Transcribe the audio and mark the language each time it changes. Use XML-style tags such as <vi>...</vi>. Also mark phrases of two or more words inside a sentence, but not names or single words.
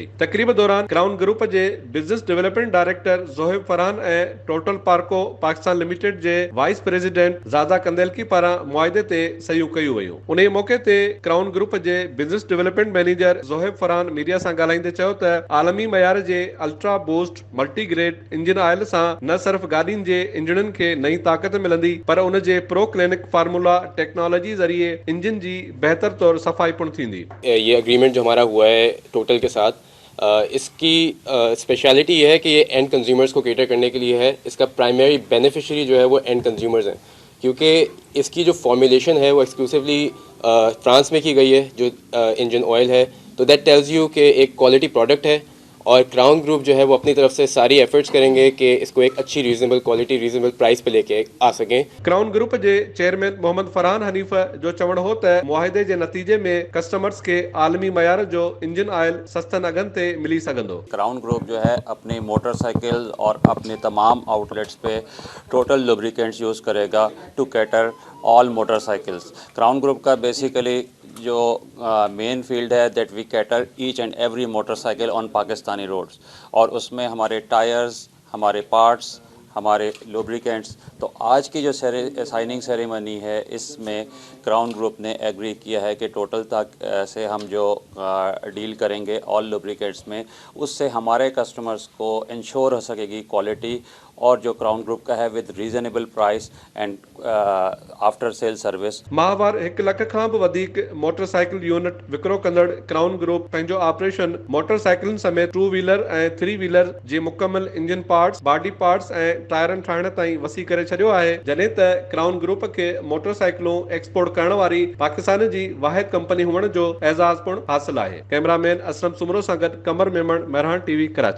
<sd>तक़रीब दौरान क्राउन ग्रुप जे बिज़नेस डेवलपमेंट डायरेक्टर ज़ोहिब फरहान ऐं टोटल पार्को पाकिस्तान लिमिटेड जे वाइस प्रेसिडेंट ज़ाज़ा कंदेलकी पारां मुआहिदे ते सहियूं कयूं वयूं। उन मौके ते क्राउन ग्रुप जे बिज़नेस डेवलपमेंट मैनेजर ज़ोहिब फरहान मीडिया सां ॻाल्हाईंदे चयो त आलमी मयार जे अल्ट्रा बूस्ट मल्टीग्रेड इंजन ऑयल सां न सिर्फ़ गाॾियुनि जे इंजननि खे नई ताक़त मिलंदी, पर उन जे प्रो क्लिनिक फार्मूला टेक्नोलॉजी ज़रिए इंजन जी बेहतर तौर सफाई पुण थींदी।</sd> <ur>یہ ایگریمنٹ جو ہمارا ہوا ہے ٹوٹل کے ساتھ، اس کی اسپیشلٹی یہ ہے کہ یہ</ur> <en>end consumers</en> <ur>کو کیٹر کرنے کے لیے ہے. اس کا</ur> <en>primary beneficiary</en> <ur>جو ہے وہ</ur> <en>end consumers</en> <ur>ہیں، کیونکہ اس کی جو فارمولیشن ہے وہ ایکسکلوسیولی فرانس میں کی گئی ہے، جو</ur> <en>engine oil</en> <ur>ہے. تو</ur> <en>that tells you</en> <ur>کہ ایک</ur> <en>quality product</en> <ur>ہے، اور کراؤن گروپ جو ہے وہ اپنی طرف سے ساری ایفرٹس کریں گے کہ اس کو ایک اچھی</ur> <en>reasonable quality reasonable price</en> <ur>پہ لے کے آ سکیں.</ur> <sd>क्राउन ग्रुप जे चेयरमैन मोहम्मद फरहान हनीफ जो चवण हो त मुआहिदे जे नतीजे में कस्टमर्स के आलमी मयार जो इंजन ऑयल सस्तन अघनि ते मिली सघंदो।</sd> <ur>کراؤن گروپ جو ہے اپنی موٹرسائیکل اور اپنے تمام آؤٹ لیٹس پہ ٹوٹل لبریکنٹس یوز کرے گا</ur> <en>to cater all motorcycles.</en> <ur>کراؤن گروپ کا بیسکلی جو</ur> <en>main field</en> <ur>ہے</ur> <en>that we cater each and every motorcycle on Pakistani roads,</en> <ur>اور اس میں ہمارے ٹائرز، ہمارے پارٹس، ہمارے لبریکنٹس. تو آج کی جو</ur> <en>signing ceremony</en> <ur>ہے، اس میں کراؤن گروپ نے ایگری کیا ہے کہ ٹوٹل تک سے ہم جو ڈیل کریں گے</ur> <en>all lubricants</en> <ur>میں، اس سے ہمارے کسٹمرز کو انشیور ہو سکے گی کوالٹی، اور جو کراؤن گروپ کا ہے</ur> <en>with reasonable price and after sale service.</en> <sd>माहवार 1 लख खां बि वधीक</sd> <en>motorcycle unit</en> <sd>विकिरो कंदड़ क्राउन ग्रुप पंहिंजो ऑपरेशन मोटरसाइकिलनि समेत 2 व्हीलर ऐं 3 व्हीलर जे मुकमल</sd> <en>engine parts, body parts</en> <sd>ऐं टायरनि ठाहिण ताईं वसी करे छॾियो आहे, जॾहिं त क्राउन ग्रुप खे मोटरसाइकिलूं एक्सपोर्ट करण वारी पाकिस्तान जी वाहिद कंपनी हुअण जो एज़ाज़ पिणु हासिल आहे। कैमरामैन असलम सुमरो सां गॾु कमर मेमन, मेहरान टीवी, कराची।</sd>